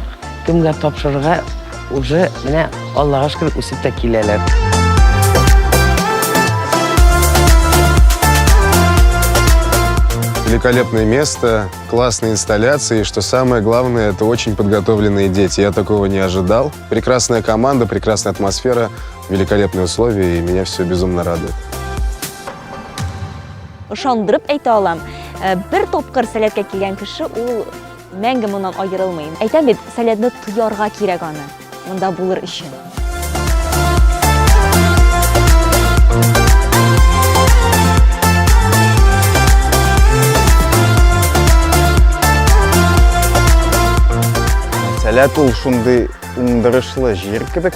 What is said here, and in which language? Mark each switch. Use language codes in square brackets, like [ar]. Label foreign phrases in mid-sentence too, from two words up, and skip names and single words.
[tt] Кемгә тапшырырга уже менә Аллага шөкер үсеп тә киләләр. [ru] Великолепное место, классные инсталляции, и что самое главное, это очень подготовленные дети. Я такого не ожидал. Прекрасная команда, прекрасная атмосфера, великолепные условия, и меня все безумно радует. [tt] Ышандырып әйтә алам. Бер тапкыр сәләткә килгән кеше ул мәңге моннан аерылмый. Әйтәм бит, сәләтне туярга кирәк аны. Монда булыр өчен. Сәләт ул шундый уңдырышлы җир кебек.